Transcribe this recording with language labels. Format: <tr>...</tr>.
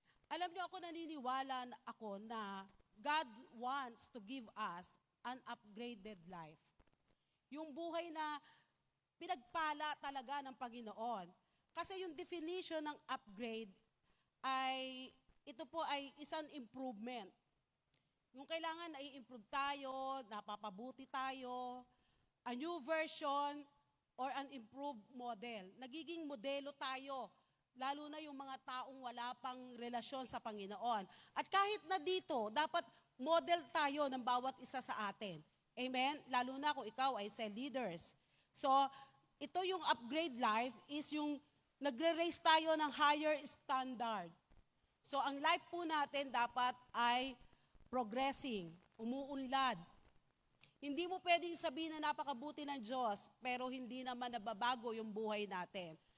<tl>Alam niyo, naniniwala ako na</tl> <en>God wants to give us an upgraded life.</en> <tl>Yung buhay na pinagpala talaga ng Panginoon. Kasi yung definition ng upgrade ay, ito po ay isang improvement. Yung kailangan na i-improve tayo, napapabuti tayo,</tl> <en>a new version or an improved model.</en> <tl>Nagiging modelo tayo, lalo na yung mga taong wala pang relasyon sa Panginoon. At kahit na dito, dapat model tayo ng bawat isa sa atin. Amen? Lalo na kung ikaw ay cell leaders. So, ito yung upgrade life is yung nagre-raise tayo ng higher standard. So, ang life po natin dapat ay progressing, umuunlad. Hindi mo pwedeng sabihin na napakabuti ng Diyos, pero hindi naman nababago yung buhay natin.</tl>